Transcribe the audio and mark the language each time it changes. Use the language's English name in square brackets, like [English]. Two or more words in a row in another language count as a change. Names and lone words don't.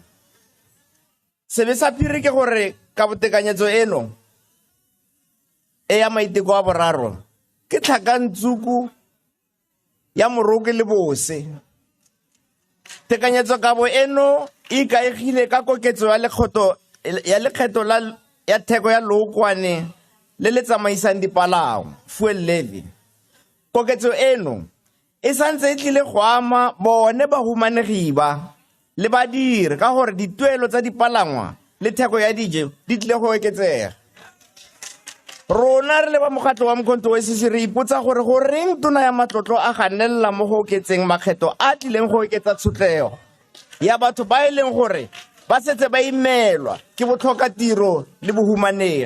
[Tswana] Sebe sa phiri ke gore ka botekanyetso eno e ya maiteko a boraro ke tlhakantsuku ya moroko le bose. Tekanyetso kabo eno e ikaegile ka koketso ya lekgetho ya theko ya lookwane le le tsamaisang dipalangwa, [English] fuel levy. [Tswana] Koketso eno e santse e tlile go ama bone bahumanegi ba le badiri ka gore dituelo tsa dipalangwa le theko ya dijo di tlile go oketsega. Rona re le ba mokgatlo wa Mkhonto wa SEC re ipotsa gore go reng tona ya matlotlo a ganella mo go oketseng makgetho a tlileng go oketsa tshotlego ya batho ba e leng gore ba setse ba imelwa ke botlhokatiro le bohumanegi.